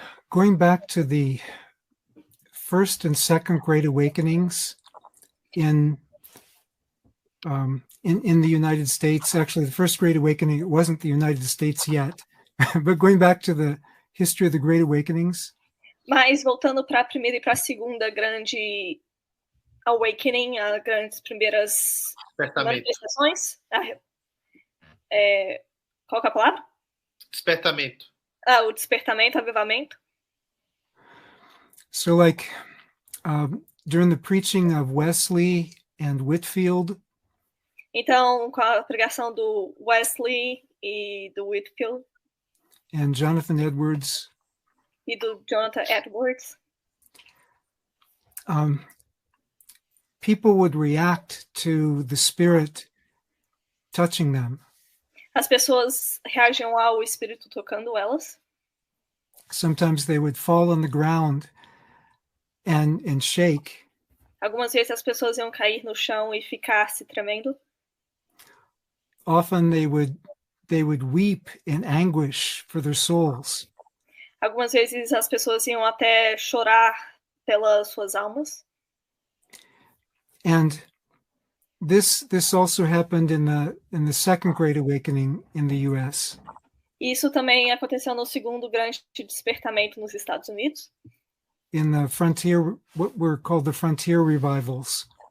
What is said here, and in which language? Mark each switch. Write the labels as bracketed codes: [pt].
[en] Going back to the first and second Great Awakenings in the United States, actually the first Great Awakening, it wasn't the United States yet, but going back to the history of the Great Awakenings. [pt] Mas voltando para a primeira e para a segunda grande awakening, as grandes primeiras manifestações. Qual que é a palavra? Despertamento. O despertamento, avivamento. [en] So like during the preaching of Wesley and Whitefield. [pt] Então, com a pregação do Wesley e do Whitefield. [en] And Jonathan Edwards. [pt] E do Jonathan Edwards. [en] People would react to the Spirit touching them. [pt] As pessoas reagiam ao Espírito tocando elas. [en] Sometimes they would fall on the ground and shake. [pt] Algumas vezes as pessoas iam cair no chão e ficar se tremendo. [en] Often they would weep in anguish for their souls. [pt] Algumas vezes as pessoas iam até chorar pelas suas almas. [en] And this also happened in the second Great Awakening in the US. [pt] Isso também aconteceu no segundo grande despertamento nos Estados Unidos. [en] In the frontier, what were called the frontier revivals.